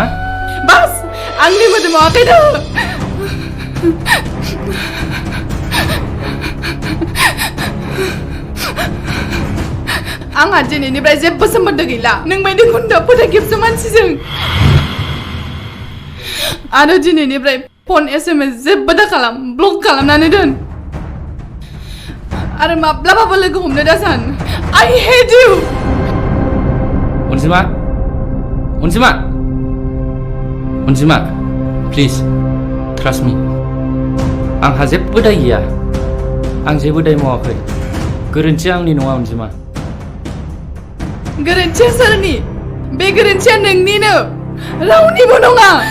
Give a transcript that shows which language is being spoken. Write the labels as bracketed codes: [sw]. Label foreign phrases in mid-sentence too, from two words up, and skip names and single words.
[brx] बास आंनि मोदोमाव आखाइ दं आंहा दिनैनिफ्राय जेबो सोमोन्दो गैला नों बायदि गुन्दा फोथायखेबसो मानसिजों आरो दिनैनिफ्राय [en] phone SMS [brx] जेबो दा खालाम ब्लक खालामनानै दोन आरो माब्लाबाबो लोगो हमनो दासान [en] I hate you [brx] अनजिमा अनजिमा अनजिमा [en] please trust me [brx] आंहा जेबो दाय गैया आं जेबो दाय मावाखै गोरोन्थिया आंनि नङा अनजिमा गोरोन्थिया सोरनि बे गोरोन्थिया नोंनिनो रावनिबो नङा